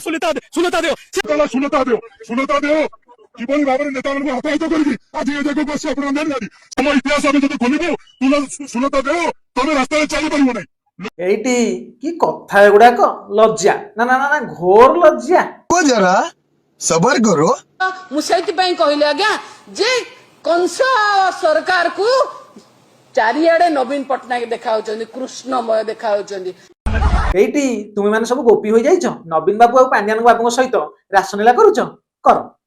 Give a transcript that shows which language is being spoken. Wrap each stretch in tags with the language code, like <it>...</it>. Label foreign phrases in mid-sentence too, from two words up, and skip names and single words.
<or>ସୁନତା ଦେଓ ଶୁଣତା ଦେଓ କିଭଳି ଭାବରେ ନେତାମାନଙ୍କୁ ଅପରାଧ କରିକି ଆଜି ଏ ଜାଗାକୁ ଆସି ଆପଣ ଜାଣିନାହାନ୍ତି। ଆମ ଇତିହାସ ଆମେ ଯଦି ଖୋଲିବୁ ଶୁଣତା ଦେଓ ତମେ ରାସ୍ତାରେ ଚାଲିପାରିବ ନାହିଁ। ଏଇଟି କି କଥା ଏଗୁଡାକ? ଲଜ୍ଜା ନା ନା ନା ନା, ଘୋର ଲଜ୍ଜା।</or> <hi>जरा सबर करो।</hi> <or>ମୁଁ ସେଇଥିପାଇଁ କହିଲି ଆଜ୍ଞା ଯେ କଂସ ସରକାରକୁ ଚାରିଆଡେ ନବୀନ ପଟ୍ଟନାୟକ ଦେଖାଉଛନ୍ତି, କୃଷ୍ଣମୟ ଦେଖାଉଛନ୍ତି। ଏଇଠି ତୁମେ ମାନେ ସବୁ ଗୋପୀ ହୋଇଯାଇଛ ନବୀନ ବାବୁ ଆଉ ପାଣ୍ଡିଆନ ବାବୁଙ୍କ ସହିତ ରାସଲୀଳା କରୁଛ। କର।</or>